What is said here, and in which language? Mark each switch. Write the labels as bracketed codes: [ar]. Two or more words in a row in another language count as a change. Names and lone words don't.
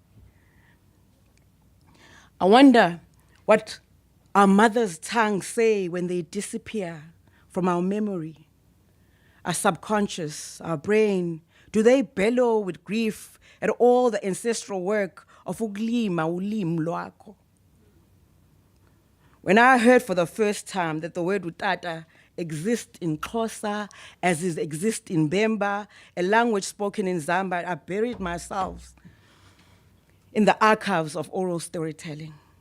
[en] I wonder what our mother's tongues say when they disappear from our memory, our subconscious, our brain. Do they bellow with grief at all the ancestral work of [xh] ukulima ulimi lwakho? [en] When I heard for the first time that the word utata exists in Xhosa, as it exists in Bemba, a language spoken in Zambia, I buried myself in the archives of oral storytelling.